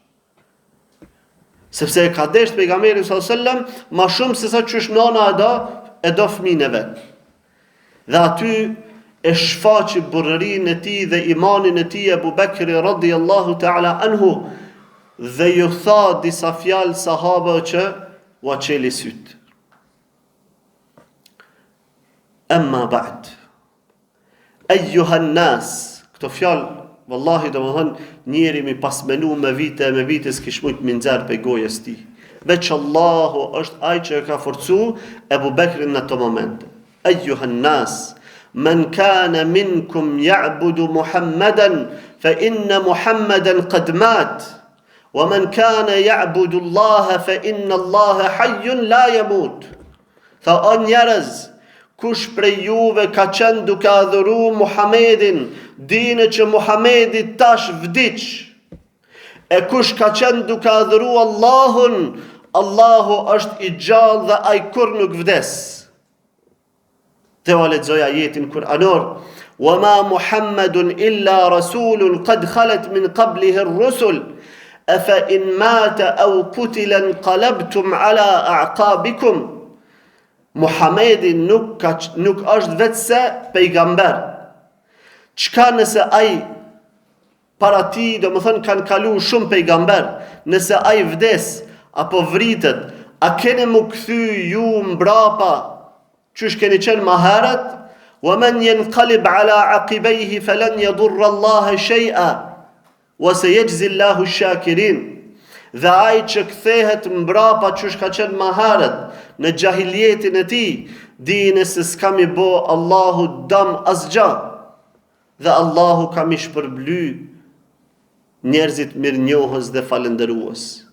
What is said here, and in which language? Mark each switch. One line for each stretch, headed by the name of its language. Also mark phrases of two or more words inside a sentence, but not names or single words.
Albanian: Sepse e ka dashur pejgamberin
Arabic: صلى الله عليه وسلم
Albanian: më shumë se sa çysh nana e do fëmin e vet. Dhe aty e shfaqi burrinë e tij dhe imanin e tij Abu Bekri
Arabic: رضي الله تعالى عنه,
Albanian: dhe ju tha disa fjalë sahabëve që u çeli syt.
Arabic: أما بعد. أيها الناس,
Albanian: këto fjalë wallahi domethën njeri mi pas menu me vite s'kish mujt mi nxjerr pe gojës tij. Veç Allahu është ai që e ka forcu Abu Bekrin në ato momente.
Arabic: أيها الناس, من كان منكم يعبد محمدا فإن محمدا قد مات ومن كان يعبد الله فإن الله حي لا يموت.
Albanian: Tha o njerëz, kush prej juve ka qenë duke adhuru Muhamedin, dini që Muhamedi tash vdiq. E kush ka qenë duke adhuru Allahun, Allahu është i gjallë dhe ai kur nuk vdes. Dhe o lexoj ajetin kuranor,
Arabic: وَمَا مُحَمَّدٌ إِلَّا رَسُولٌ قَدْ خَلَتْ مِنْ قَبْلِهِ الرُّسُلُ أَفَإِنْ مَاتَ أَوْ قُتِلَ انقَلَبْتُمْ عَلَى أَعْقَابِكُمْ.
Albanian: Muhamedi nuk është vetëse pejgamber. Çka nëse ai para ti, do më thënë kanë kalu shumë pejgamber, nëse ai vdes apo vritet, a keni mu kthy ju mbrapa qysh keni qenë më herët?
Arabic: وَمَنْ يَنْقَلِبْ عَلَى عَقِبَيْهِ فَلَنْ يَضُرَّ اللَّهَ شَيْئًا وَسَيَجْزِي اللَّهُ الشَّاكِرِينَ.
Albanian: Dhe ai që kthehet mbrapa qysh ka qenë më herët në gjahiljetin e tij, dini se s'ka mi bo Allahu dëm asgjë, dhe Allahu ka mi shpërbly njerëzit mirënjohës dhe falënderues.